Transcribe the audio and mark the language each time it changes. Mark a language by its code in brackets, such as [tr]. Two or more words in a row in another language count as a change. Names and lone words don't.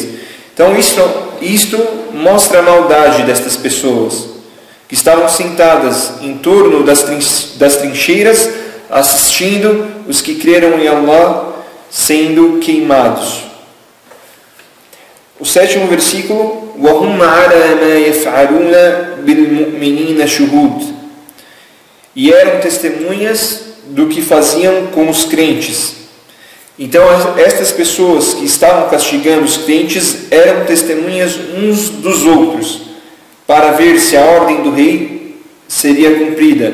[pt] Então isto mostra a maldade destas pessoas, que estavam sentadas em torno das trincheiras, assistindo os que creram em Allah sendo queimados. O sétimo versículo, [ar] وَهُمْ عَلَى مَا يَفْعَلُونَ بِالْمُؤْمِنِينَ شُهُودٌ, [pt] e eram testemunhas do que faziam com os crentes. Então estas pessoas que estavam castigando os crentes eram testemunhas uns dos outros, para ver se a ordem do rei seria cumprida.